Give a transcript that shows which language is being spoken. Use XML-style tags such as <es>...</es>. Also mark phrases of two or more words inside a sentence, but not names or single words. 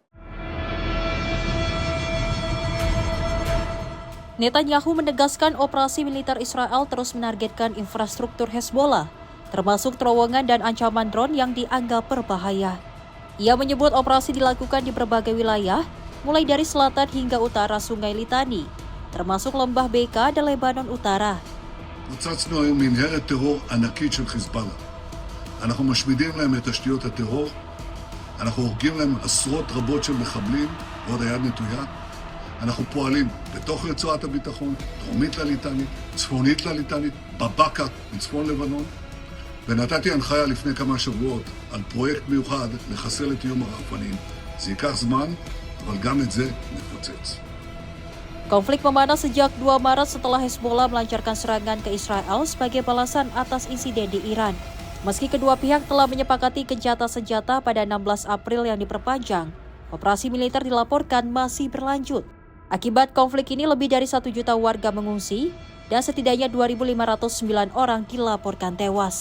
<id>Netanyahu menegaskan operasi militer Israel terus menargetkan infrastruktur Hezbollah, termasuk terowongan dan ancaman drone yang dianggap berbahaya. Ia menyebut operasi dilakukan di berbagai wilayah, mulai dari selatan hingga utara Sungai Litani, termasuk Lembah Beka dan Lebanon Utara.</id> <he>פוצצנו היום מנהרת טרור ענקית של חיזבאללה. אנחנו משמידים להם את תשתיות הטרור, אנחנו הורגים להם עשרות רבות של מחבלים, ועוד היד נטויה. אנחנו פועלים בתוך רצועת הביטחון, דרומית לליטנית, צפונית לליטנית, בבקה מצפון לבנון. ונתתי הנחיה לפני כמה שבועות על פרויקט מיוחד לחסל את איום הרחפנים. זה ייקח זמן, אבל גם את זה נפוצץ.</he> <id>Konflik memanas sejak 2 Maret setelah Hezbollah melancarkan serangan ke Israel sebagai balasan atas insiden di Iran. Meski kedua pihak telah menyepakati gencatan senjata pada 16 April yang diperpanjang, operasi militer dilaporkan masih berlanjut. Akibat konflik ini lebih dari 1 juta warga mengungsi dan setidaknya 2.509 orang dilaporkan tewas.</id>